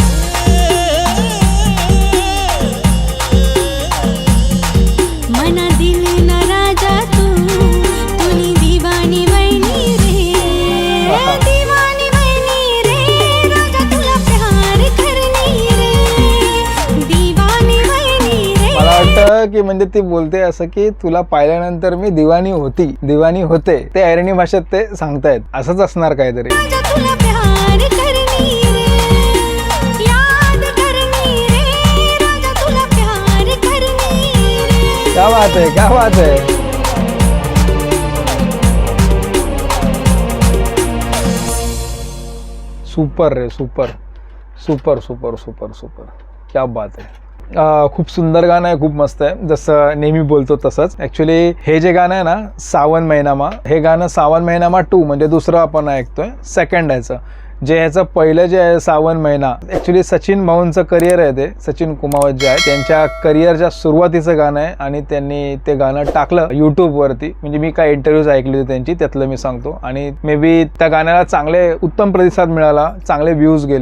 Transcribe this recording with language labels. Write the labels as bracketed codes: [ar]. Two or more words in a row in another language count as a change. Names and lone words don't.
[ahr] मन दिल न राजा तू, तुनी दीवानी वैनी रे. दीवानी वैनी रे, राजा तुला प्यार करनी रे. दीवानी वैनी रे. [mr] मला वाटतं की म्हणजे ती बोलते असं की तुला पाहिल्यानंतर मी दिवानी होते. ते ऐरणी भाषेत ते सांगतायत. असंच असणार काहीतरी. [ahr] राजा तुला प्यार करनी रे. याद करनी रे, राजा तुला प्यार करनी रे. [hi] क्या बात है, क्या बात है. [en] super re, super super super super super. [hi] क्या बात आहे. [mr] खूप सुंदर गाणं आहे, खूप मस्त आहे. जसं नेहमी बोलतो तसंच. ॲक्च्युली हे जे गाणं आहे ना, सावन महिनामा, हे गाणं सावन महिनामा 2 म्हणजे दुसरं आपण ऐकतोय. सेकंड ह्याचं जे ह्याचं पहिलं जे आहे सावन महिना, ॲक्च्युली सचिन भाऊंचं करिअर आहे ते. सचिन कुमावत जे आहे त्यांच्या करिअरच्या सुरुवातीचं गाणं आहे आणि त्यांनी ते गाणं टाकलं यूट्यूबवरती. म्हणजे मी काय इंटरव्ह्यूज ऐकली होती त्यांची, त्यातलं मी सांगतो. आणि [en] may be [mr] त्या गाण्याला चांगले उत्तम प्रतिसाद मिळाला, चांगले व्ह्यूज गेले.